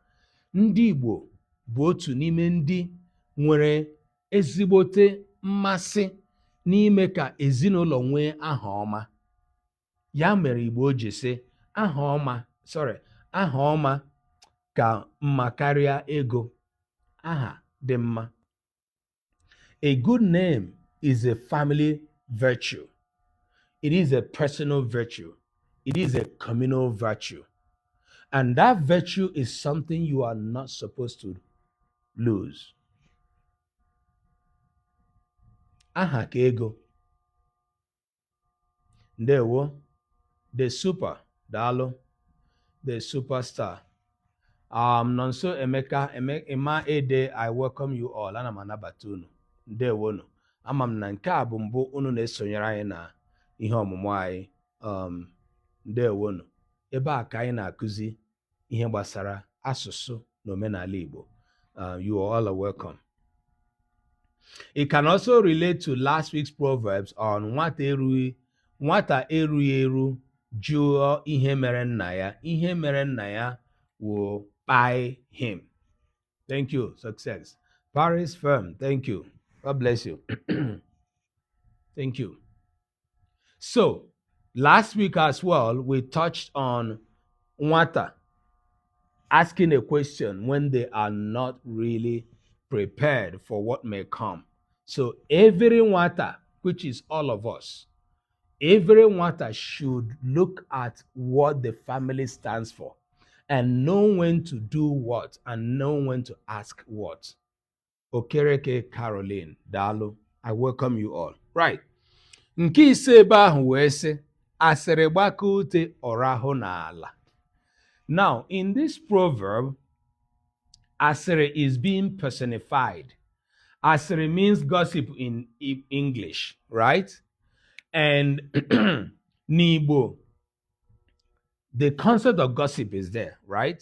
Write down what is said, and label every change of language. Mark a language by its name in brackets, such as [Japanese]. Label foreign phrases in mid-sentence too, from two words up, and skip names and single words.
[Igbo] Ndị Igbo bụ otu n'ime ndị nwere ezigbote mmasị n'ime ka ezinụlọ nwee aha ọma. Ya mere Igbo ji sị aha ọma ka mma karịa ego. Aha dị mma. [English] A good name is a family virtue. It is a personal virtue. It is a communal virtue. And that virtue is something you are not supposed to lose. [Igbo] Aha ka ego. Ndewo. [English] The super. Dalo. The superstar. Nonso Emeka, Emma Ede, I welcome you all. [Igbo] Ana m anabata unu. Ndewo nu. Ama m na nke a bụ mbụ unu na-esonyere anyị na ihe ọmụmụ anyị. Ndewo nu. Ebe a ka anyị na-akụzi ihe gbasara asụsụ na omenala Igbo. [English] You all are welcome. It can also relate to last week's proverbs on [Igbo] nwata erughị eru jụọ ihe mere nna ya. Ihe mere nna ya [English] will buy him. Thank you. Success. Paris firm. Thank you. God bless you. Thank you. So, last week as well, we touched on nwata asking a question when they are not really prepared for what may come. So, every nwata, which is all of us, every nwata should look at what the family stands for and know when to do what and know when to ask what. Okereke Caroline, Dalo, I welcome you all. Right. [Igbo] Nke ise ebe ahụ wee sị, asịrị gbaka ute ọrahụ n'ala. [English] Now, in this proverb, asịrị is being personified. Asịrị means gossip in English, right? And N'Igbo, the concept of gossip is there, right?